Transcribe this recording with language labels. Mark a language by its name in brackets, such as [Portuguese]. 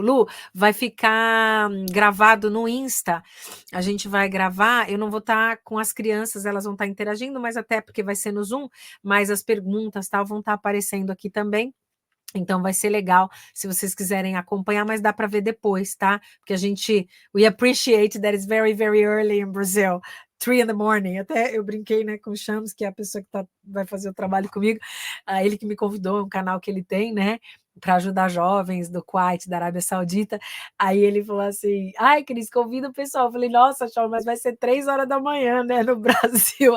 [Portuguese] Lu, vai ficar gravado no Insta. A gente vai gravar. Eu não vou estar com as crianças, elas vão estar interagindo, mas até porque vai ser no Zoom, mas as perguntas tal vão estar aparecendo aqui também. Então vai ser legal se vocês quiserem acompanhar, mas dá para ver depois, tá? Porque [English] we appreciate that it's very, very early in Brazil. 3 in the morning, [Portuguese] até eu brinquei, né, com o Shams, que é a pessoa que vai fazer o trabalho comigo, ele que me convidou, é um canal que ele tem, né, para ajudar jovens do Kuwait, da Arábia Saudita. Aí ele falou assim: ai, Cris, convida o pessoal. Eu falei: nossa, Shaw, mas vai ser 3 horas da manhã, né, no Brasil.